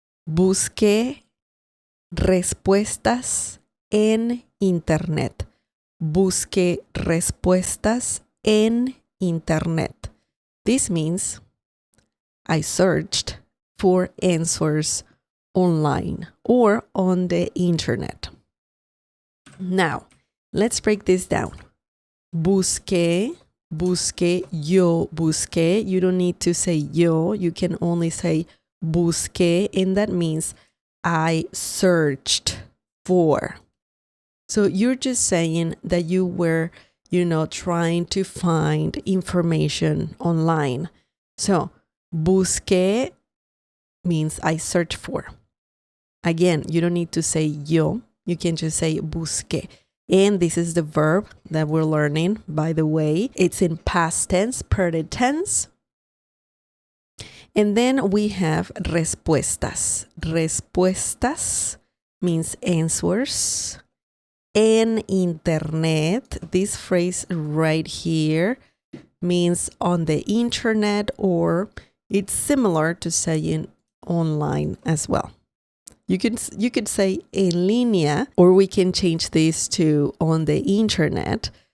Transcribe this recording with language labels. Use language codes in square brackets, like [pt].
[es] Busqué respuestas en Internet. Busqué respuestas en Internet. [en] This means I searched for answers online or on the internet. Now, let's break this down. Busqué busqué, yo busqué. You don't need to say yo. You can only say busqué, and that means I searched for. So you're just saying that you were, trying to find information online. So busqué means I search for. Again, you don't need to say yo. You can just say busqué. And this is the verb that we're learning, by the way. It's in past tense, present tense. And then we have respuestas. Respuestas means answers. En internet, this phrase right here means on the internet, or it's similar to saying online as well. You could say [es] en línea, [en] or we can change this to on the internet.